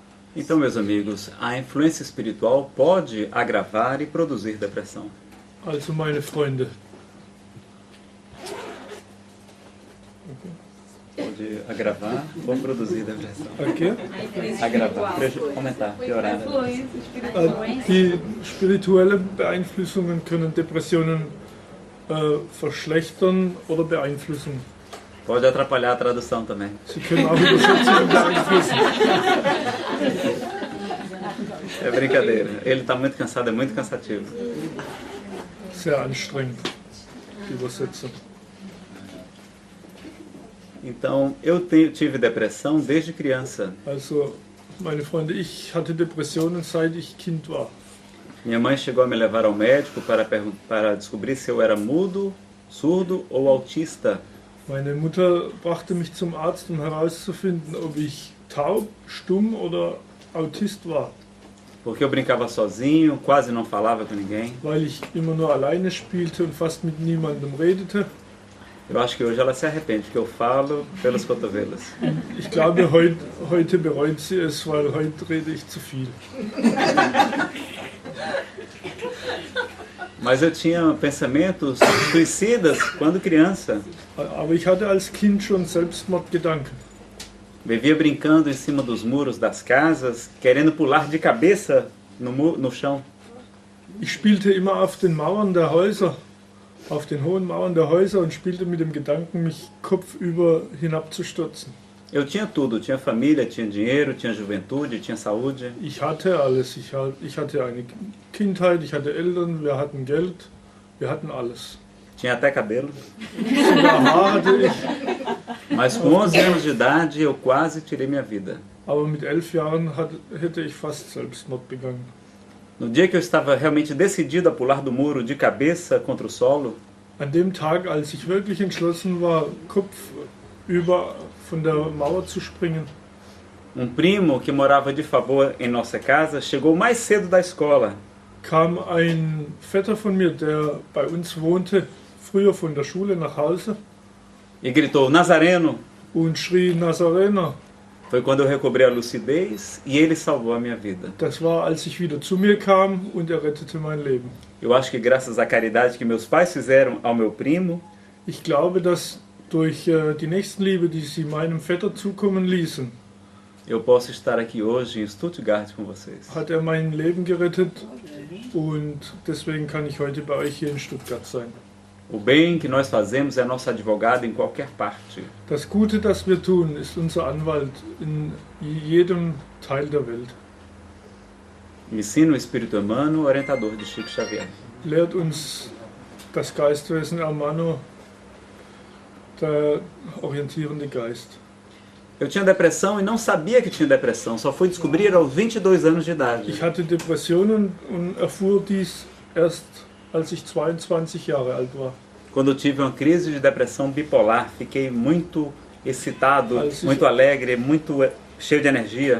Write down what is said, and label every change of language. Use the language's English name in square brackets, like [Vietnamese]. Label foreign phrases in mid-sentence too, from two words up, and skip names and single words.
[Portuguese] Então, meus amigos, a influência espiritual pode agravar e produzir depressão. [German] Also meine Freunde, [Portuguese] Pode agravar ou produzir depressão. okay? Agravar, aumentar, piorar. [German] Die spirituelle Beeinflussungen können Depressionen verschlechtern oder beeinflussen. [Portuguese] Pode atrapalhar a tradução também. [German] Sie können auch Übersetzungen beeinflussen. [Portuguese] É brincadeira. Ele está muito cansado, é muito cansativo. [German] Sehr anstrengend, die Übersetzung. [Portuguese] Então, tive depressão desde criança. [German] Also, meine Freunde, ich hatte Depressionen, seit ich Kind war. [Portuguese] Minha mãe chegou a me levar ao médico para descobrir se eu era mudo, surdo ou autista. [German] Meine Mutter brachte mich zum Arzt, um herauszufinden, ob ich taub, stumm oder Autist war. [Portuguese] Porque eu brincava sozinho, quase não falava com ninguém. [German] Weil ich immer nur alleine spielte und fast mit niemandem redete. [Portuguese] Eu acho que hoje ela se arrepende, porque eu falo pelos cotovelos. [German] Ich glaube, heute bereut sie es, weil heute rede ich zu viel. [Portuguese] Mas eu tinha pensamentos suicidas quando criança. [German] Aber ich hatte als Kind schon Selbstmordgedanken. [Portuguese] Vivia brincando em cima dos muros das casas, querendo pular de cabeça no chão. [German] Ich spielte immer auf den Mauern der Häuser, auf den hohen Mauern der Häuser und spielte mit dem Gedanken, mich kopfüber hinabzustürzen. [Portuguese] Eu tinha tudo, tinha família, tinha dinheiro, tinha juventude, tinha saúde. [German] Ich hatte alles. Ich hatte eine Kindheit, ich hatte Eltern, wir hatten Geld, wir hatten alles. [Portuguese] Tinha até cabelo. [German] Sogar Haar hatte ich. [Portuguese] Mas com 11 anos de idade eu quase tirei minha vida. [German] Aber mit 11 Jahren hätte ich fast Selbstmord begangen. [Portuguese] No dia que eu estava realmente decidido a pular do muro de cabeça contra o solo, [German] An dem Tag, als ich wirklich entschlossen war, kopfüber von der Mauer zu springen, [Portuguese] primo que morava de favor em nossa casa chegou mais cedo da escola. [German] kam ein Vetter von mir, der bei uns wohnte, früher von der Schule nach Hause [Portuguese] E gritou, Nazareno! [German] und schrie Nazarener. [Portuguese] Foi quando eu recobrei a lucidez e ele salvou a minha vida. [German] Das war, als ich wieder zu mir kam und er rettete mein Leben. [Portuguese] Eu acho que graças à caridade que meus pais fizeram ao meu primo, [German] Ich glaube, dass durch die Nächstenliebe, die sie meinem Vetter zukommen ließen, [Portuguese] eu posso estar aqui hoje em Stuttgart com vocês. [German] hat er mein Leben gerettet und deswegen kann ich heute bei euch hier in Stuttgart sein. [Portuguese] O bem que nós fazemos é nosso advogado em qualquer parte. [German] Das Gute, das wir tun, ist unser Anwalt in jedem Teil der Welt. [Portuguese] Ensina o espírito humano, orientador de Chico Xavier. [German] Lehrt uns das Geistwesen Hermano, der orientierende Geist. [Portuguese] Eu tinha depressão e não sabia que tinha depressão, só fui descobrir aos 22 anos de idade. [German] Ich hatte Depressionen und erfuhr dies erst, als ich 22 Jahre alt war. [Portuguese] Quando eu tive uma crise de depressão bipolar, fiquei muito excitado, muito alegre, muito cheio de energia.